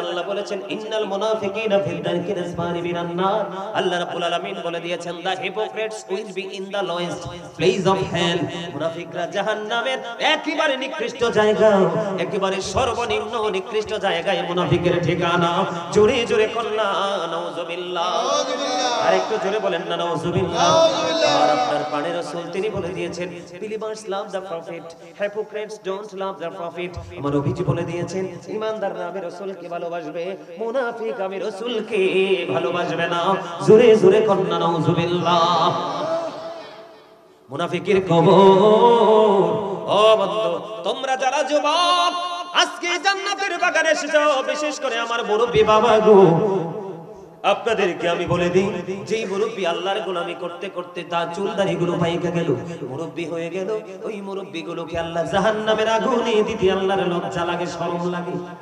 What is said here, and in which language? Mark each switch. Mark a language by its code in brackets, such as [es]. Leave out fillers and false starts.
[bn] আল্লাহ বলেছেন [ar] ইন্নাল মুনাফিকিনা ফি দারকিল আসফারি মিনান নার, [bn] আল্লাহ রাব্বুল আলামিন বলে দিয়েছেন [en] the hypocrites will be in the lowest place of hell, [bn] মুনাফিকরা জাহান্নামের একেবারে নিকৃষ্ট জায়গা, একেবারে সর্বনিম্ন নিকৃষ্ট জায়গায় মুনাফিকের ঠিকানা। জোরে জোরে কন্না নাউজুবিল্লাহ, আরেকটু জোরে বলেন না নাউজুবিল্লাহ। আর আপনার প্রাণের রাসূল তিনি বলে দিয়েছেন [en] believers love the prophet, hypocrites don't love the prophet। [bn] আমার নবীজি বলে দিয়েছেন ঈমানদাররা আমি রাসূলকে ভালোবাসবে, মুনাফিক আমি রাসূলকে ভালোবাসবে না। জোরে জোরে কন্না নাউজুবিল্লাহ। মুনাফিকের কবর। ও বন্ধু তোমরা যারা যুবক আজকে জান্নাতের বাগানে এসেছো, বিশেষ করে আমার মুরব্বি বাবা গো, আপনাদেরকে আমি বলে দিই, যেই মুরব্বি আল্লাহর গোলামি করতে করতে তার চুলদারি গুলো পাইকা গেল, মুরব্বি হয়ে গেল, ওই মুরব্বি গুলোকে আল্লাহ জাহান্নামের আগুনে দিতে আল্লাহর লজ্জা লাগে, শরম লাগে।